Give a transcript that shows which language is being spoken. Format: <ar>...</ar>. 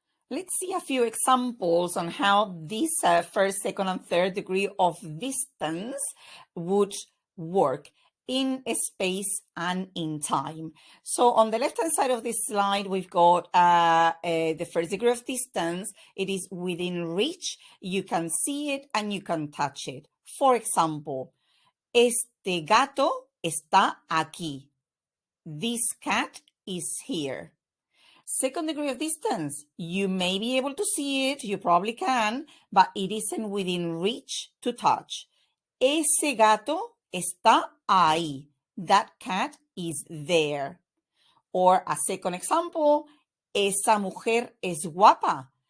<en>Let's see a few examples on how this first, second, and third degree of distance would work in space and in time. So on the left-hand side of this slide, we've got the first degree of distance. It is within reach. You can see it and you can touch it. For example,</en> <es>este gato está aquí.</es> <en>This cat is here. Second degree of distance, you may be able to see it, you probably can, but it isn't within reach to touch.</en> <es>Ese gato está ahí.</es> <en>That cat is there. Or a second example,</en> <es>esa mujer es guapa.</es>